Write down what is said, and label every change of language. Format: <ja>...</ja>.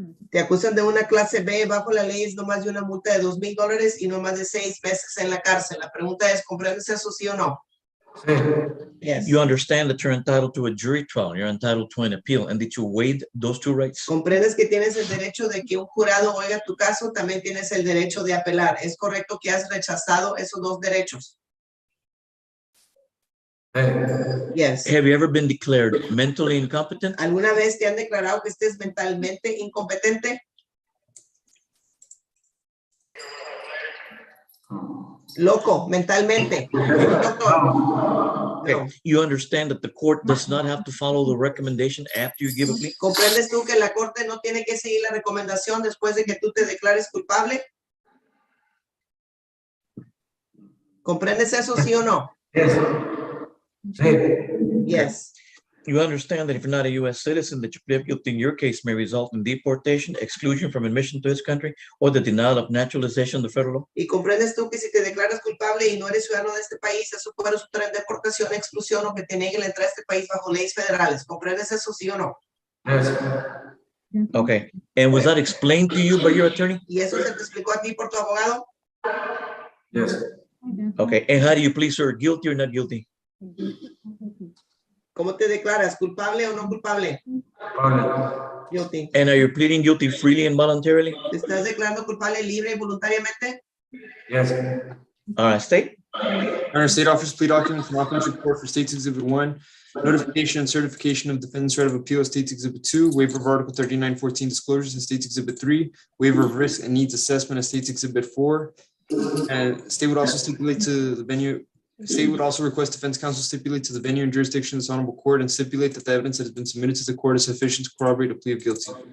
<es>Te acusan de una clase B, bajo la ley es no más de una multa de $2,000 y no más de 6 meses en la cárcel. La pregunta es, ¿comprendes eso sí o no? Sí.</es> <en>Yes. You understand that you're entitled to a jury trial, you're entitled to an appeal, and that you waive those two rights?</en> <es>Comprendes que tienes el derecho de que un jurado oiga tu caso, también tienes el derecho de apelar. ¿Es correcto que has rechazado esos dos derechos?</es> <en>Yes. Have you ever been declared mentally incompetent?</en> <es>¿Alguna vez te han declarado que estés mentalmente incompetente? Loco, mentalmente. Doctor.</es> <en>Okay. You understand that the court does not have to follow the recommendation after you give a plea?</en> <es>¿Comprendes tú que la corte no tiene que seguir la recomendación después de que tú te declares culpable? ¿Comprendes eso sí o no? Sí.</es> <en>Yes. You understand that if you're not a U.S. citizen, that your plea of guilty in your case may result in deportation, exclusion from admission to this country, or the denial of naturalization under federal law?</en> <es>¿Y comprendes tú que si te declaras culpable y no eres ciudadano de este país, eso puede resultar en deportación, exclusión o que te nieguen la entrada a este país bajo leyes federales? ¿Comprendes eso sí o no?</es> <en>Yes. Okay. And was that explained to you by your attorney?</en> <es>¿Y eso se te explicó a ti por tu abogado?</es> <en>Yes. Okay. And how do you plead, sir? Guilty or not guilty?</en> <es>¿Cómo te declaras? ¿Culpable o no culpable? Pablo.</es> <en>Guilty. And are you pleading guilty freely and voluntarily?</en> <es>¿Te estás declarando culpable libre y voluntariamente?</es> <en>Yes. All right, state. Honor, State Office Plea Document from Offense Report for States Exhibit 1, Notification and Certification of Defendant's Right of Appeal, States Exhibit 2, Waiver of Article 3914 Disclosures in States Exhibit 3, Waiver of Risk and Needs Assessment of States Exhibit 4. And state would also stipulate to the venue, state would also request defense counsel stipulate to the venue and jurisdiction of this honorable court and stipulate that the evidence that has been submitted to the court is sufficient to corroborate a plea of guilty.</en>